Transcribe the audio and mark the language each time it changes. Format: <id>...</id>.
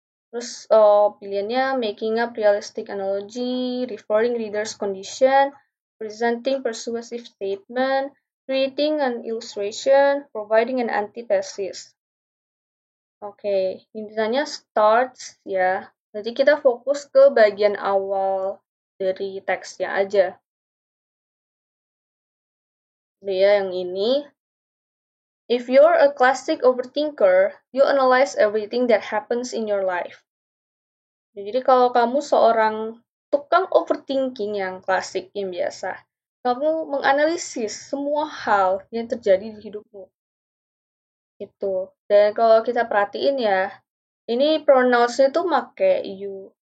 <id>Terus pilihannya</id> <en>making up realistic analogy, referring reader's condition, presenting persuasive statement, creating an illustration, providing an antithesis.</en> <id>Oke, intinya starts ya. Jadi kita fokus ke bagian awal dari teksnya aja. Dia yang ini.</id> <en>If you're a classic overthinker, you analyze everything that happens in your life.</en> <id>Jadi kalau kamu seorang tukang overthinking yang klasik, yang biasa, kamu menganalisis semua hal yang terjadi di hidupmu. Itu. Dan kalau kita perhatiin ya, ini pronouns-nya tuh make you.</id>